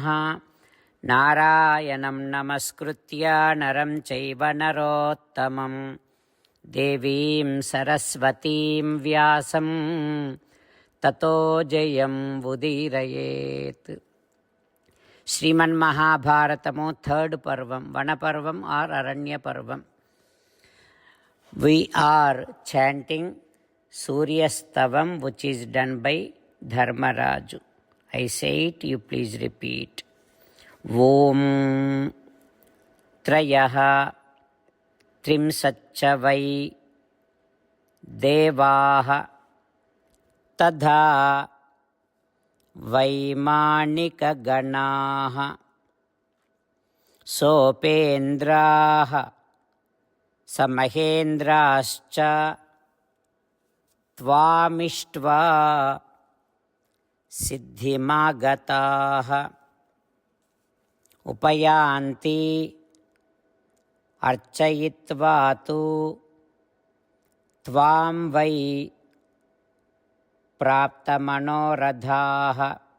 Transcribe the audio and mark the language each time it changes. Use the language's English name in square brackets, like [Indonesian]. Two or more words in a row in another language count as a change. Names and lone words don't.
[Sanskrit] నారాయణం నమస్కృత్య నరం చైవ నరోత్తమం దేవీం సరస్వతీం వ్యాసం తతో జయం ఉదీరయేత్. [Telugu] శ్రీమన్మహాభారతము 3rd పర్వం, వనపర్వం ఆర్ అరణ్య పర్వం. [English] We are chanting Surya Stavam, which is done by Dharmaraju. I say it, you please repeat. [Sanskrit] ॐ त्रयः त्रिंशच्च वै देवाः तथा वैमानिका गणाः Sopendraha సమహేంద్రాశ్చ త్వామిష్ట్వా సిద్ధిమాగతాః ఉపయాంతి అర్చయిత్వా తు త్వాం వై ప్రాప్తమనోరథాః